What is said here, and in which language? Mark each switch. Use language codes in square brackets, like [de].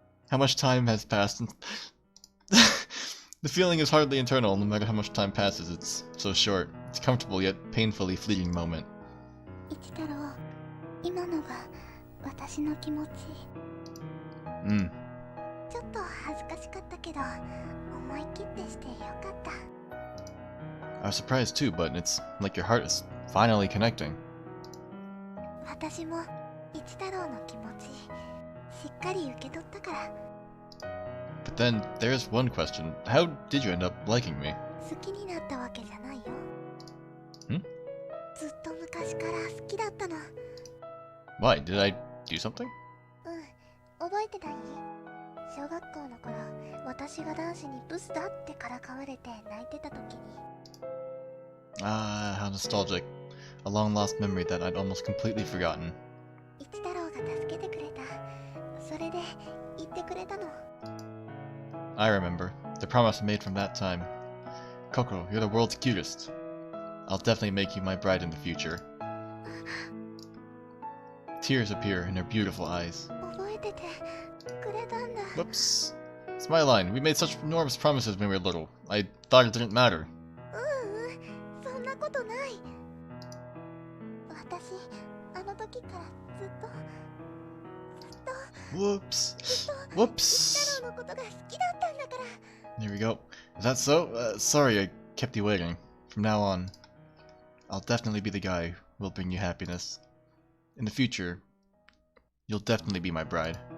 [en] How much time has passed? The feeling is hardly internal, no matter how much time passes, it's so short. It's a comfortable yet painfully fleeting moment. [ja] 一太郎、今のが私の気持ち。ちょっと恥ずかしかったけど、思い切ってしてよかった。 [en] I was surprised too, but it's like your heart is finally connecting. [ja] 私も一太郎の気持ちしっかり受け取ったから。 [en] But then, there's one question. How did you end up liking me? [ja] 好きになったわけじゃないよ。ん？ずっと昔から好きだったの。 [en] Why? Did I do something? [ja] 覚えてない？小学校の頃、私が男子にブスだってからかわれて泣いてた時に。 [en] Ah, how nostalgic. A long lost memory that I'd almost completely forgotten. [ja] 一太郎が助けてくれた。それで言ってくれたの。 [en] I remember. The promise I made from that time. Kokoro, you're the world's cutest. I'll definitely make you my bride in the future. Tears appear in her beautiful eyes. [ja] 覚えててくれたんだ。 [en] Whoops. It's my line. We made such enormous promises when we were little. I thought it didn't matter. [ja] そんなことない。私、あの時からずっと [en] Whoops. [ja] 一 [en] Whoops. [ja] 太郎のことが好きだったんだから。 [en] There we go. Is that so? Sorry I kept you waiting. From now on, I'll definitely be the guy who will bring you happiness. In the future, you'll definitely be my bride.